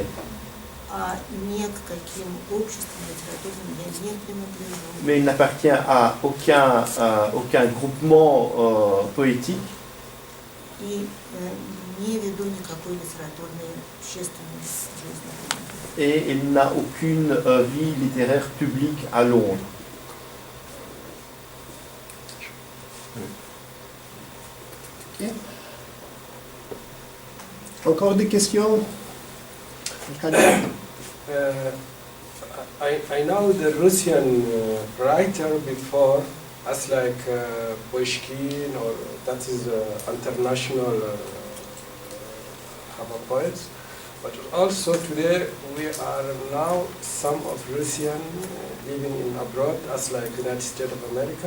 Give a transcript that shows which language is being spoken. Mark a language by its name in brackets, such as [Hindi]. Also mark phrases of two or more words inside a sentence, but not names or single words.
[Russian] а ни к каким обществам литературным я не принадлежу. [French] Mais il n'appartient à aucun groupement poétique [Russian] И не веду никакой литературной общественной жизни. [French] et il n'a aucune vie littéraire publique à Londres. Encore des questions? [English] I know the Russian writer before as like Pushkin, or that is international poets. But also today we are now some of Russian living in abroad as like United States of America.